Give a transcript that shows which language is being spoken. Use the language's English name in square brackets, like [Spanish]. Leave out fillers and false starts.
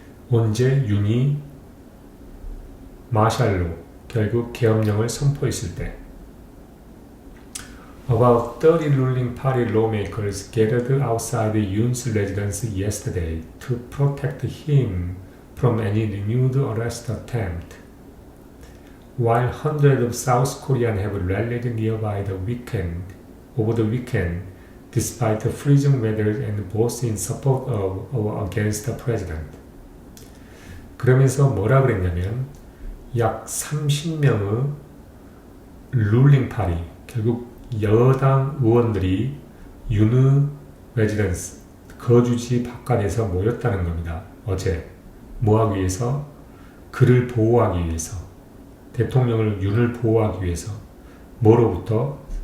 [Korean] 언제 윤이 마샬로 결국 계엄령을 선포했을 때 [English] About 30 ruling party lawmakers gathered outside Yoon's residence yesterday to protect him from any renewed arrest attempt. While hundreds of South Koreans have rallied nearby over the weekend, despite freezing weather and both in support of or against the president. [Korean] 그러면서 뭐라 그랬냐면 약 30명의 룰링 파리, 결국 여당 의원들이 윤의 레지던스, 거주지 바깥에서 모였다는 겁니다. 어제 뭐하기 위해서? 그를 보호하기 위해서, 대통령을 윤을 보호하기 위해서 뭐로부터?